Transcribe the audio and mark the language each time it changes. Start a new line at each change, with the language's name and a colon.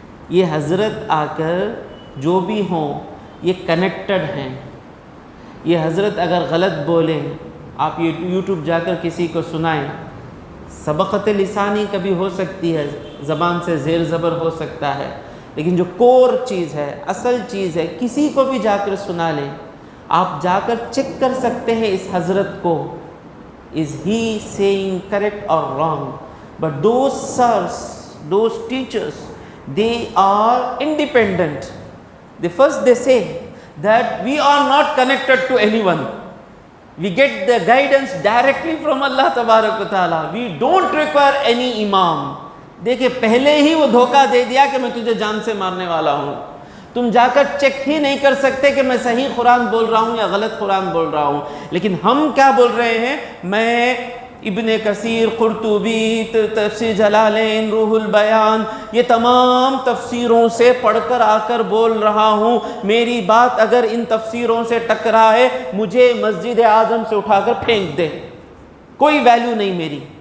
Urdu: یہ حضرت آ کر جو بھی ہوں یہ کنیکٹڈ ہیں۔ یہ حضرت اگر غلط بولیں، آپ یوٹیوب جا کر کسی کو سنائیں، سبقت لسانی کبھی ہو سکتی ہے، زبان سے زیر زبر ہو سکتا ہے، لیکن جو کور چیز ہے، اصل چیز ہے، کسی کو بھی جا کر سنا لیں، آپ جا کر چیک کر سکتے ہیں اس حضرت کو،
English: is he saying correct or wrong? But those sirs, those teachers, they are independent. They say that we are not connected to anyone. We get the guidance directly from Allah Tabarak wa Ta'ala. We don't require any imam.
Urdu: دیکھیں پہلے ہی وہ دھوکہ دے دیا کہ میں تجھے جان سے مارنے والا ہوں، تم جا کر چیک ہی نہیں کر سکتے کہ میں صحیح قرآن بول رہا ہوں یا غلط قرآن بول رہا ہوں۔ لیکن ہم کیا بول رہے ہیں؟ میں ابن کثیر، قرطبی، تفسیر جلالین، روح البیان، یہ تمام تفسیروں سے پڑھ کر آ کر بول رہا ہوں، میری بات اگر ان تفسیروں سے ٹکرائے مجھے مسجد اعظم سے اٹھا کر پھینک دے، کوئی ویلیو نہیں میری۔